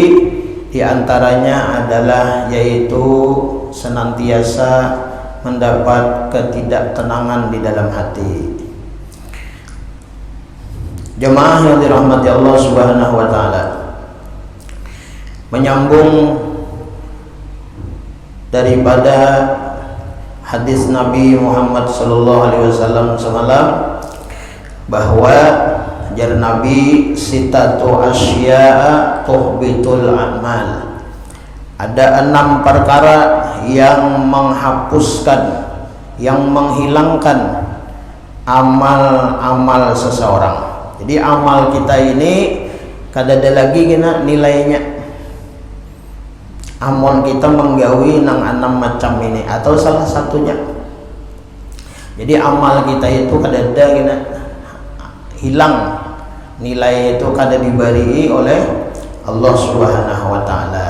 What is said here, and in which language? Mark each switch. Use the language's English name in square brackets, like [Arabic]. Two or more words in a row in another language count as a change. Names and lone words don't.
[Indonesian] Di antaranya adalah yaitu senantiasa mendapat ketidaktenangan di dalam hati. Jemaah yang dirahmati Allah [Arabic] سبحانه وتعالى. [Indonesian] Menyambung daripada hadis Nabi Muhammad [Arabic] صلى الله عليه وسلم [Indonesian] semalam, bahwa jar Nabi [Arabic] ستة أشياء تحبط العمل. [Indonesian] Ada 6 perkara yang menghapuskan, yang menghilangkan amal-amal seseorang. [Banjar] Jadi amal kita ini kada ada lagi kena nilainya. Amal kita menggawi nang 6 macam ini atau salah satunya. Jadi amal kita itu kada ada kena hilang, nilai itu kada diberi oleh Allah [Arabic] سبحانه وتعالى.